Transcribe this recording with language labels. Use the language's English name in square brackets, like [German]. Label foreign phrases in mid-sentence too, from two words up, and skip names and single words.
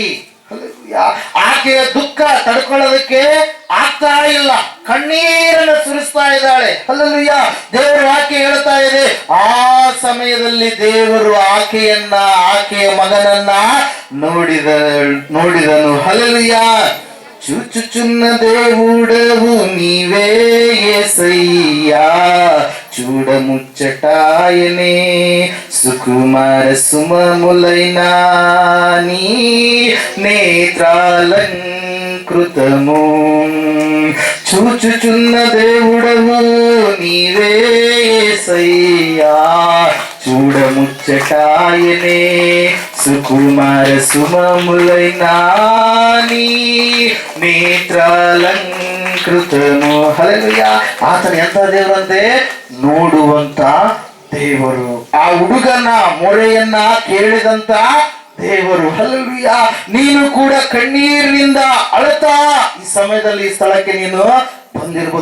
[Kannada] ಆಕೆಯ ದುಃಖ ತಡ್ಕೊಳ್ಳೋದಕ್ಕೆ ಆಗ್ತಾ ಇಲ್ಲ, ಕಣ್ಣೀರನ್ನು ಸುರಿಸ್ತಾ ಇದ್ದಾಳೆ. ಹಲ್ಲೆಲೂಯ. ದೇವರು ವಾಕ್ಯ ಹೇಳ್ತಾ ಇದೆ, ಆ ಸಮಯದಲ್ಲಿ ದೇವರು ಆಕೆಯ ಮಗನನ್ನ ನೋಡಿದನು. ಹಲ್ಲೆಲೂಯ. [Telugu] ಚುಚ್ಚುಚುನ್ನ దేవుడవు నీవే యేసయ్యా, చూడముచ్చటాయనే సుకుమార సుమములైన నీ నేత్రాలంకృతము. చూచుచున్న దేవుడవు నీవే యేసయ్యా, చూడముచ్చటాయనే సుకుమార సుమములైన నీ నేత్రాలంకృతము. [Kannada] ಹಲ್ಲೆಲೂಯ. ಆತನ ಎಂತ ದೇವರಂತೆ? ನೋಡುವಂತ ದೇವರು. ಆ ಹುಡುಗನ ಮೊರೆಯನ್ನ ಕೇಳಿದಂತ ದೇವರು. ಹಲ್ಲೆಲೂಯ. ನೀನು ಕೂಡ ಕಣ್ಣೀರಿನಿಂದ ಅಳತಾ ಈ ಸಮಯದಲ್ಲಿ ಈ ಸ್ಥಳಕ್ಕೆ ನೀನು ಬಂದಿರ್ಬೋದು.